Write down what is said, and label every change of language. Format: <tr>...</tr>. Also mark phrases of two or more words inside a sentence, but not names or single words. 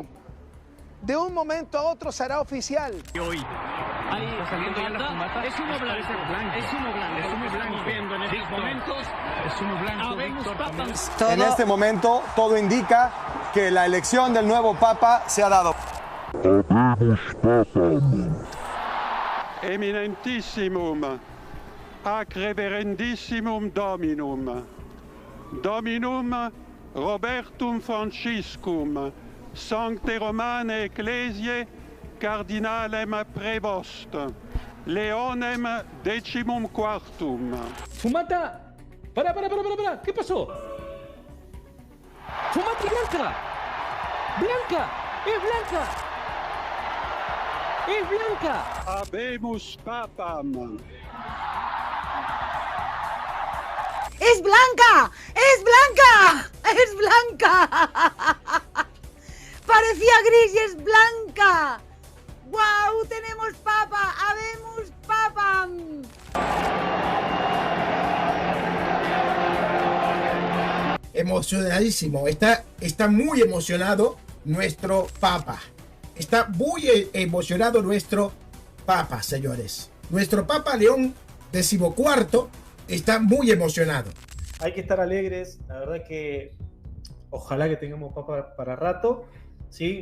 <es>De un momento a otro será oficial. Y hoy, ahí está saliendo ya la fumata. Es humo blanco. Es humo blanco. Es humo blanco. Viendo en estos momentos. Es humo blanco.</es> <la>Habemus Papa.</la> <es>En este momento todo indica que la elección del nuevo Papa se ha dado.</es> <la>Habemus Papa. Eminentissimum, ac reverendissimum Dominum, Dominum Robertum Franciscum, Sancte Romane Ecclesiae, Cardinalem Prevost, Leonem XIV.</la> <es>Fumata. Para. ¿Qué pasó? Fumata blanca. Blanca. Es blanca. Es blanca.</es> <la>Habemus Papam.</la> <es>¡Es blanca! ¡Es blanca! ¡Es blanca! Parecía gris y es blanca. ¡Guau! ¡Tenemos papa!</es> <la>¡Habemus papam!</la> <es>Emocionadísimo. Está muy emocionado nuestro papa. Está muy emocionado nuestro papa, señores. Nuestro papa León XIV está muy emocionado. Hay que estar alegres, la verdad que ojalá que tengamos papa para rato, ¿sí?</es>